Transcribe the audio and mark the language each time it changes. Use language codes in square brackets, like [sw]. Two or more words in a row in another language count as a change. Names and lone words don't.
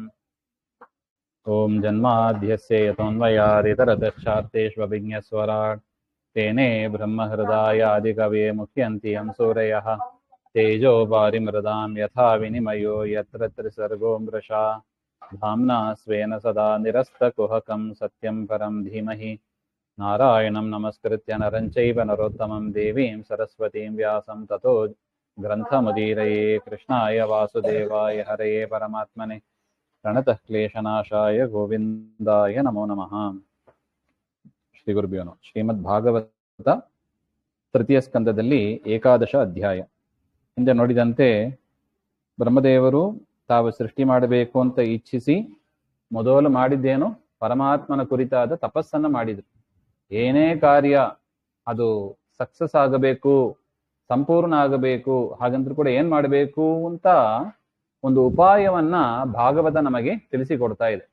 [sa] ॐ जन्माद्यस्य यतोऽन्वयादितरतश्चार्तेष्वभिज्ञस्वराट् तेने ब्रह्महृदायादिकवये मुह्यन्ति यं सूरयः तेजो वारिमृदां यथा विनिमयो यत्र त्रिसर्गो मृषा धाम्ना स्वेन सदा निरस्तकुहकं सत्यं परं धीमहि नारायणं नमस्कृत्य नरं चैव नरोत्तमं देवीं सरस्वतीं व्यासं ततो ग्रन्थमुदीरये। कृष्णाय वासुदेवाय हरये परमात्मने प्रणतः क्लेशनाशाय गोविन्दाय नमो नमः। ಶ್ರೀ ಗುರುಭ್ಯೋ ನಮಃ. [kn] ಶ್ರೀಮದ್ ಭಾಗವತ ತೃತೀಯ ಸ್ಕಂದದಲ್ಲಿ ಏಕಾದಶ ಅಧ್ಯಾಯ. ಹಿಂದೆ ನೋಡಿದಂತೆ ಬ್ರಹ್ಮದೇವರು ತಾವು ಸೃಷ್ಟಿ ಮಾಡಬೇಕು ಅಂತ ಇಚ್ಛಿಸಿ ಮೊದಲು ಮಾಡಿದ್ದೇನು, ಪರಮಾತ್ಮನ ಕುರಿತಾದ ತಪಸ್ಸನ್ನು ಮಾಡಿದರು. ಏನೇ ಕಾರ್ಯ ಅದು ಸಕ್ಸಸ್ ಆಗಬೇಕು, ಸಂಪೂರ್ಣ ಆಗಬೇಕು, ಹಾಗಂದ್ರೂ ಕೂಡ ಏನ್ ಮಾಡಬೇಕು ಅಂತ ಒಂದು ಉಪಾಯವನ್ನ ಭಾಗವತ ನಮಗೆ ತಿಳಿಸಿಕೊಡ್ತಾ ಇದೆ.